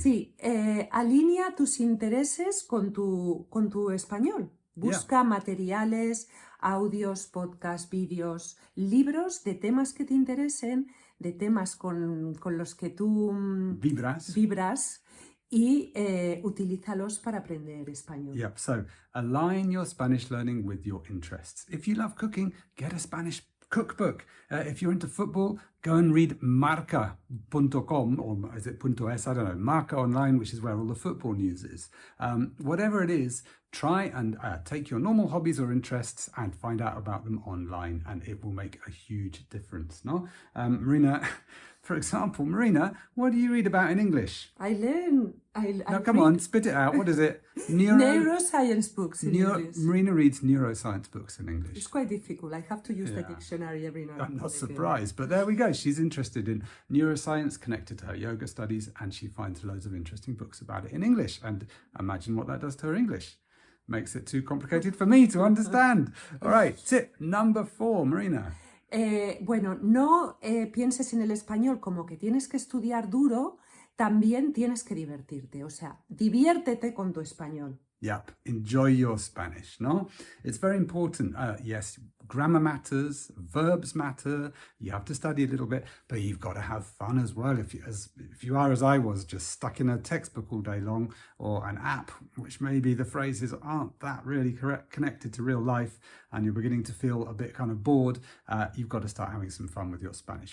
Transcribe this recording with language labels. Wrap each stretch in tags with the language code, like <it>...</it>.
<es>Sí, alinea tus intereses con tu español. Busca materiales, audios, podcasts, vídeos, libros de temas que te interesen, de temas con los que tú vibras y utilízalos para aprender español.</es> <en>Yep, so align your Spanish learning with your interests. If you love cooking, get a Spanish cookbook. If you're into football, go and read marca.com, or is it .es? I don't know. Marca Online, which is where all the football news is. Whatever it is, try and take your normal hobbies or interests and find out about them online, and it will make a huge difference. No, Marina, for example, Marina, what do you read about in English? Come on, spit it out. What is it? Neuroscience books in English. Marina reads neuroscience books in English. It's quite difficult. I have to use the dictionary every now and then. I'm not surprised, but there we go. She's interested in neuroscience connected to her yoga studies, and she finds loads of interesting books about it in English. And imagine what that does to her English. Makes it too complicated for me to understand. All right, tip number 4, Marina.</en> <es>Bueno, no pienses en el español como que tienes que estudiar duro, también tienes que divertirte. O sea, diviértete con tu español.</es> <en>Yep, enjoy your Spanish, no? It's very important. Yes, grammar matters, verbs matter, you have to study a little bit, but you've got to have fun as well. If you are, as I was, just stuck in a textbook all day long, or an app, which maybe the phrases aren't that really connected to real life, and you're beginning to feel a bit kind of bored, you've got to start having some fun with your Spanish.</en>